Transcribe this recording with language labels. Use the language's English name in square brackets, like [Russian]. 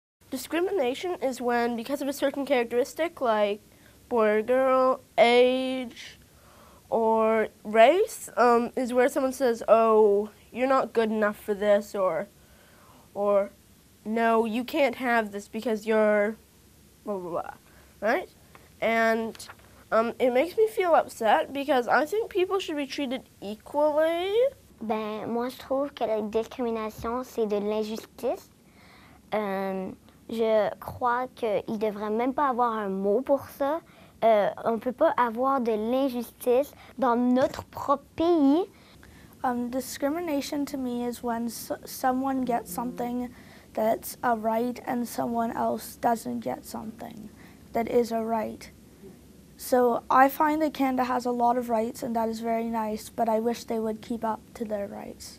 [English] Discrimination is when, because of a certain characteristic like boy or girl, age, or race, is where someone says, oh, you're not good enough for this, or no, you can't have this because you're blah, blah, blah, right? And it makes me feel upset because I think people should be treated equally. [French] Moi, je trouve que la discrimination, c'est de l'injustice. Je crois qu'il ne devrait même pas avoir un mot pour ça. on ne peut pas avoir de l'injustice dans notre propre pays. [English] Discrimination to me is when someone gets something that's a right and someone else doesn't get something that is a right. So I find that Canada has a lot of rights and that is very nice, but I wish they would keep up to their rights.